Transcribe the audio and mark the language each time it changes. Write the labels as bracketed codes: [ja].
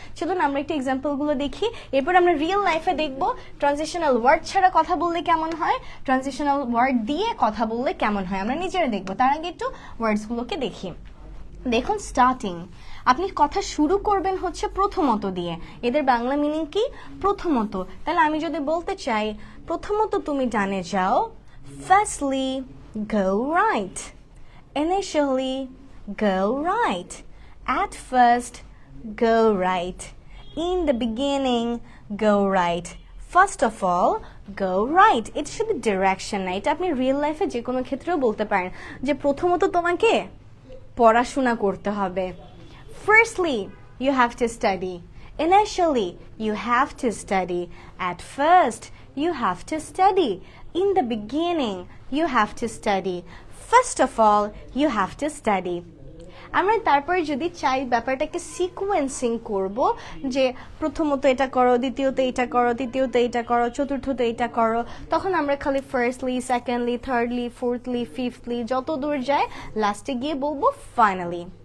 [bn] চলুন আমরা একটু এক্সাম্পলগুলো দেখি, এরপর আমরা রিয়েল লাইফে দেখব ট্রানজিশনাল ওয়ার্ড ছাড়া কথা বললে কেমন হয়, ট্রানজিশনাল ওয়ার্ড দিয়ে কথা বললে কেমন হয়, আমরা নিজেরা দেখবো। তার আগে একটু ওয়ার্ডসগুলোকে দেখি। দেখুন, স্টার্টিং, আপনি কথা শুরু করবেন হচ্ছে প্রথমত দিয়ে। এদের বাংলা মিনিং কি? প্রথমত। [en] তাহলে আমি যদি বলতে চাই প্রথমত তুমি ডানে যাও, firstly go right, initially go right, at first go right, in the beginning go right, first of all go right. [bn] এটা শুধু ডিরেকশন না, এটা আপনি রিয়েল লাইফে যে কোনো ক্ষেত্রেও বলতে পারেন যে প্রথমত তোমাকে পড়াশোনা করতে হবে। [en] Firstly, you have to study. Initially, you have to study. At first, you have to study. In the beginning, you have to study. First of all, you have to study. [bn] আমরা তারপরে যদি চাই ব্যাপারটাকে সিকোয়েন্সিং করব, যে প্রথমত এটা করো, দ্বিতীয়ত এটা করো, তৃতীয়ত এটা করো, চতুর্থত এটা করো, তখন আমরা খালি ফার্স্টলি, সেকেন্ডলি, থার্ডলি, ফোর্থলি, ফিফথলি যত দূর যায় লাস্টে গিয়ে বলবো ফাইনালি।